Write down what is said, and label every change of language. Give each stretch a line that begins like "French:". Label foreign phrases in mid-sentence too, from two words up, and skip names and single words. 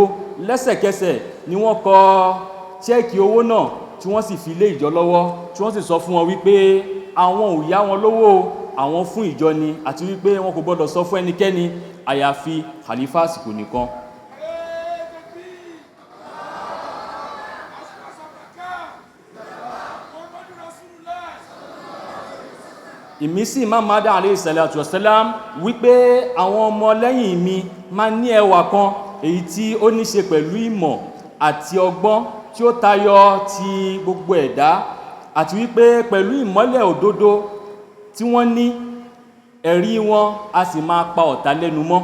Yoruba: Lẹ́sẹ̀kẹsẹ̀ ni wọ́n kọ ṣẹ́ẹ̀kì owó náà tí wọ́n sì fi lé ìjọ lọ́wọ́, tí wọ́n sì sọ fún wọn wípé àwọn ò yá wọn lówó, àwọn fún ìjọ ni, àti wípé wọn kò gbọdọ̀ sọ fún ẹnikẹ́ni àyàfi khalifa àsìkò nìkan. Ìmísí Imam Adnan
Arabic: عليه الصلاة والسلام
Yoruba: wípé àwọn ọmọ lẹ́yìn mi máa ní ẹwà kan èyí tí ó ní ṣe pẹ̀lú ìmọ̀ àti ọgbọ́n tí ó tayọ ti gbogbo ẹ̀dá, àti wípé pẹ̀lú ìmọ́lẹ̀ òdodo tí wọ́n ní, ẹ̀rí wọn a sì máa pa ọ̀tá lẹ́nu mọ́.